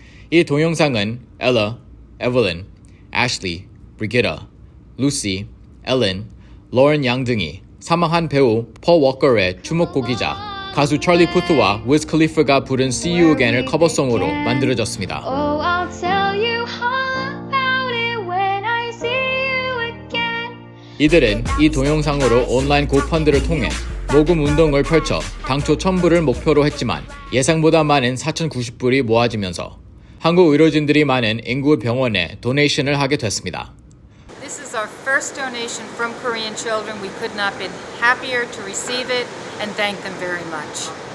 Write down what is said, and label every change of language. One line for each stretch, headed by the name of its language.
Korean: 이 동영상은 엘라, 에블린, 애슐리, 브리기타, 루시, 앨런, 로렌 양 등이 사망한 배우 폴 워커의 주목곡이자 가수 찰리 푸트와 위즈 칼리파가 부른 See You Again을 커버송으로 만들어졌습니다.
English: Oh, I'll tell you all about it when I see you again.
Korean: 이들은 이 동영상으로 온라인 고펀드를 통해 모금 운동을 펼쳐 당초 1000불을 목표로 했지만 예상보다 많은 4090불이 모아지면서 한국 의료진들이 많은 인구 병원에 도네이션을 하게 됐습니다.
English: This is our first donation from Korean children. We could not be happier to receive it and thank them very much.